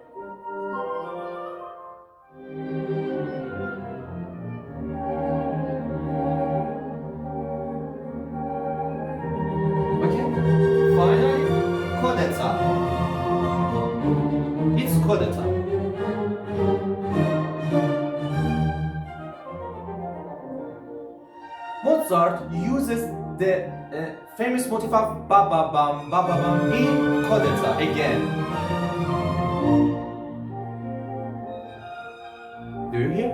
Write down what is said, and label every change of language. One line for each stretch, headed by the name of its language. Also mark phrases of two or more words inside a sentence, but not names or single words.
English: Okay, finally, codetta. It's codetta. Mozart uses the famous motif of ba ba bam in codetta again. Do you hear?